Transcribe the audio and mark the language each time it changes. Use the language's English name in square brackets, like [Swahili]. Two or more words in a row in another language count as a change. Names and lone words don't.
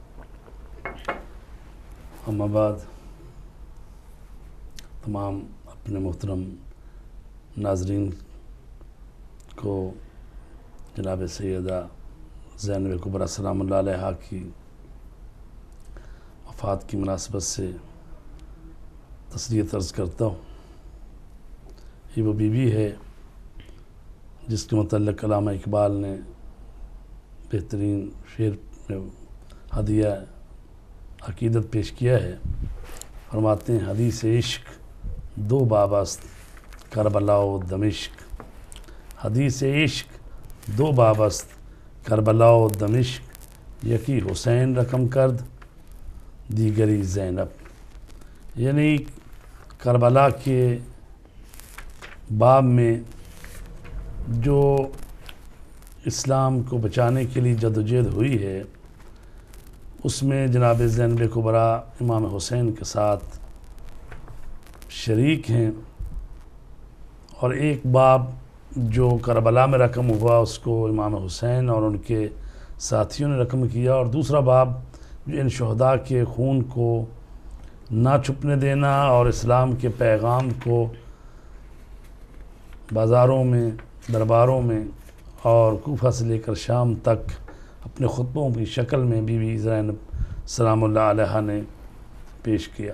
[Urdu] اما بعد، تمام اپنے محترم ناظرین کو جناب سیدہ زینب کبریٰ سلام اللہ علیہا کی وفات کی مناسبت سے تسلیت عرض کرتا ہوں۔ یہ وہ بیوی ہے جس کے متعلق علامہ اقبال نے بہترین شعر میں ہدیہ عقیدت پیش کیا ہے۔ فرماتے ہیں [Persian] حدیث عشق دو باب است کربلا و دمشق، حدیث عشق دو باب است کربلا و دمشق، یکی حسین رقم کرد دیگری زینب۔ [Urdu] یعنی کربلا کے باب میں جو اسلام کو بچانے کے لیے جدوجہد ہوئی ہے، اس میں جناب زینب کبریٰ امام حسین کے ساتھ شریک ہیں، اور ایک باب جو کربلا میں رقم ہوا اس کو امام حسین اور ان کے ساتھیوں نے رقم کیا، اور دوسرا باب جو ان شہداء کے خون کو نہ چھپنے دینا اور اسلام کے پیغام کو بازاروں میں، درباروں میں اور کوفہ سے لے کر شام تک اپنے خطبوں کی شکل میں بی بی زینب سلام اللہ علیہا نے پیش کیا۔